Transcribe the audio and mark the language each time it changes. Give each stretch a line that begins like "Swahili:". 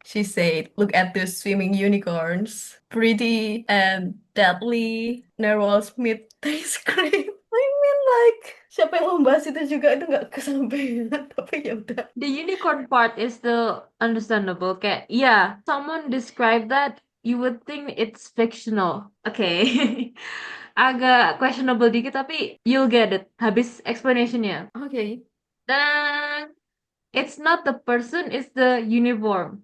English: She said, look at those swimming unicorns. Pretty and deadly. Narwhals meat tastes great. I mean like,
Indonesian: siapa yang membahas itu juga itu nggak kesampaian, tapi ya udah.
English: The unicorn part is still understandable. Kayak, yeah, someone described that, you would think it's fictional. Okay.
Indonesian: Agak
English: questionable
Indonesian: dikit, tapi
English: you'll get it.
Indonesian: Habis explanationnya.
English: Okay. Dan it's not the person, it's the uniform.